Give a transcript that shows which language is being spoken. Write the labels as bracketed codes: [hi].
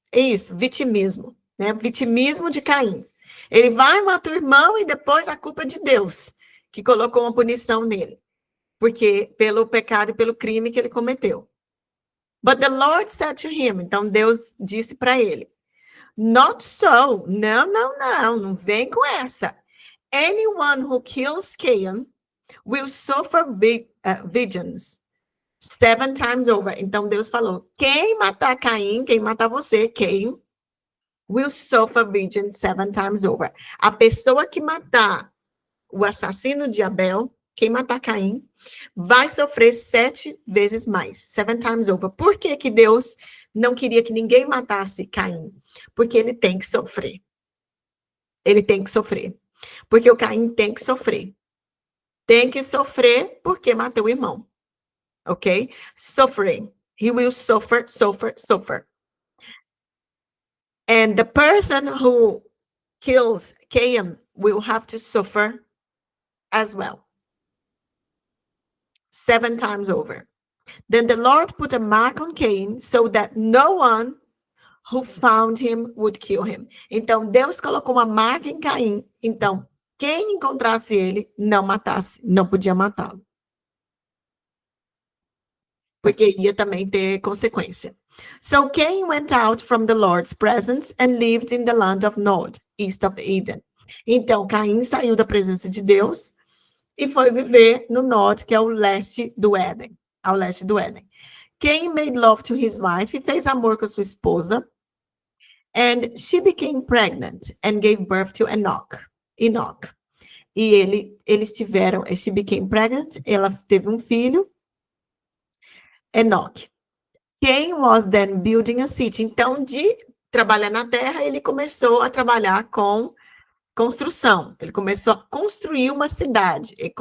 [pt] É isso, vitimismo, né? Vitimismo de Caim. Ele vai matar o irmão e depois a culpa é de Deus, que colocou uma punição nele, porque pelo pecado e pelo crime que ele cometeu. [en] But the Lord said to him, [pt] então Deus disse para ele, [en] not so, [pt] não vem com essa. [en] Anyone who kills Cain will suffer vengeance 7 times over. [pt] Então Deus falou, quem matar Caim, quem matar você, Cain, [en] will suffer vengeance 7 times over. [pt] A pessoa que matar o assassino de Abel, quem matar Caim, vai sofrer 7 vezes mais, [en] 7 times over. [pt] Por que que Deus não queria que ninguém matasse Caim? Porque ele tem que sofrer. Ele tem que sofrer. Porque o Caim tem que sofrer. Tem que sofrer porque matou o irmão. [en] Ok? Suffering. He will suffer. And the person who kills Cain will have to suffer as well. 7 times over. Then the Lord put a mark on Cain so that no one who found him would kill him. [pt] Então, Deus colocou uma marca em Caim. Então, quem encontrasse ele, não matasse, não podia matá-lo. Porque ia também ter consequência. [en] So Cain went out from the Lord's presence and lived in the land of Nod, east of Eden. [pt] Então, Caim saiu da presença de Deus e foi viver no Nod, que é o leste do Éden, ao leste do Éden. [en] Cain made love to his wife, [pt] e fez amor com sua esposa, [en] and she became pregnant and gave birth to Enoch. [pt] E [en] she became pregnant, [pt] ela teve um filho, Enoch. [en] Cain was then building a city. [pt] Então, de trabalhar na terra, ele começou a trabalhar com construção. Ele começou a construir uma cidade.